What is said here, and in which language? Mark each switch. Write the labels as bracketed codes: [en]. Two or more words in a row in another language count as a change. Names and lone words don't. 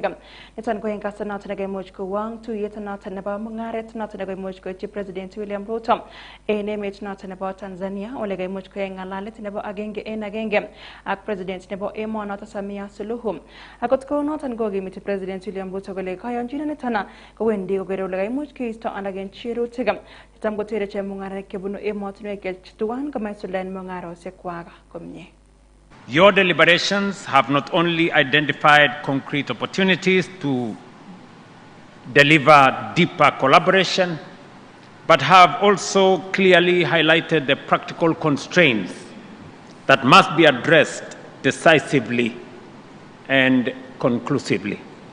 [kln] Niton ko en kasarta noton nekaimuch kowang tuyet noton nebo mung'aret noton nekaimuch koityi President William Ruto en emet noton nebo Tanzania ole kaimuch koyai ng'alalet nebo agenge en agenge ak President nebo emonoton Samia Suluhu. Akot kou noton kokimiti President William Ruto kole kayonjinaniton kowendi kokere ole kaimuch keisto anan kenchirutik chetam kotere chemung'araik chebunu emotinwek chetuan komaisuldaen mung'arosiekwak komie. [en] Your deliberations have not only identified concrete opportunities to deliver deeper collaboration, but have also clearly highlighted the practical constraints that must be addressed decisively and conclusively.